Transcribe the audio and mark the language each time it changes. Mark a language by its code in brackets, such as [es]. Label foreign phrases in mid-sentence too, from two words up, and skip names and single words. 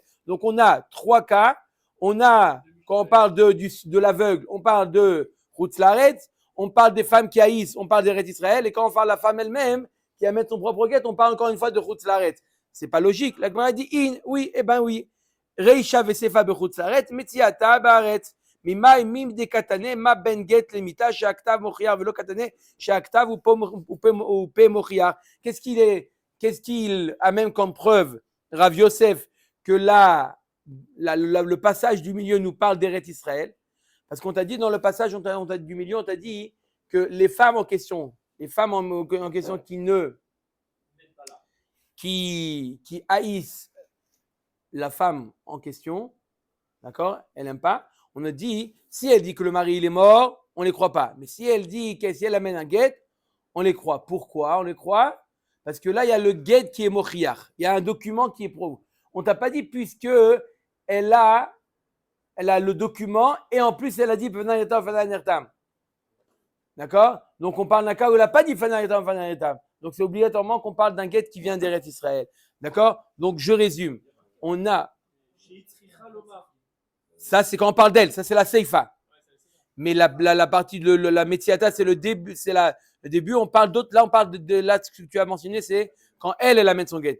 [fr] Donc on a 3 cas. On a, quand on parle de l'aveugle, on parle de [he] חוץ לארץ. [fr] On parle des femmes qui haïssent, on parle d'Eretz Israël. Et quand on parle de la femme elle-même qui amène son propre guet, on parle encore une fois de [he] חוץ לארץ. [fr] C'est pas logique. La Gemara dit oui, eh ben oui. [arc] רישא וסיפא בחוץ לארץ, מציעתא בארץ. ממאי מים דקתנה מה בין גט למיתה שהכתב מוכיח ולא קתנה שהכתב הוא פה מוכיח. [fr] Qu'est-ce qu'il amène comme preuve, Rav Yosef, que le passage du milieu nous parle d'Eretz Israël? Parce qu'on t'a dit dans le passage du milieu, on t'a dit que les femmes en question, qui haïssent la femme en question, d'accord, elle n'aime pas. On a dit, si elle dit que le mari il est mort, on ne les croit pas. Mais si elle dit que si elle amène un guet, on les croit. Pourquoi on les croit? Parce que là, il y a le guet qui est mochiach. Il y a un document qui est prouvé. On ne t'a pas dit puisque elle a le document et en plus elle a dit [he] בפני נחתם, בפני נחתם. [fr] D'accord? Donc on parle d'un cas où elle n'a pas dit [he] בפני נחתם, בפני נחתם. [fr] Donc, c'est obligatoirement qu'on parle d'un guet qui vient d'Eretz Israël. D'accord? Donc, je résume. On a. Ça, c'est quand on parle d'elle. Ça, c'est la Seifa. Mais la partie de la Metziata, c'est le début. Le début, on parle d'autres. Là, on parle là, ce que tu as mentionné, c'est quand elle amène son guet.